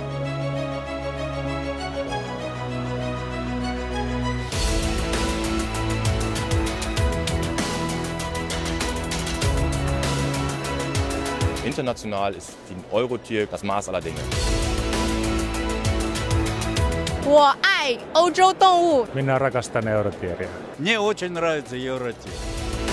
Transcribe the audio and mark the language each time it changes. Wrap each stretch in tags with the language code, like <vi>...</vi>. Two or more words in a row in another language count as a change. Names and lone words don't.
<de>International ist die EuroTier das Maß aller Dinge.</de> <zh>我爱欧洲动物。</zh> <fi>Minä rakastan EuroTieria.</fi> <ru>Мне очень нравится EuroTier.</ru>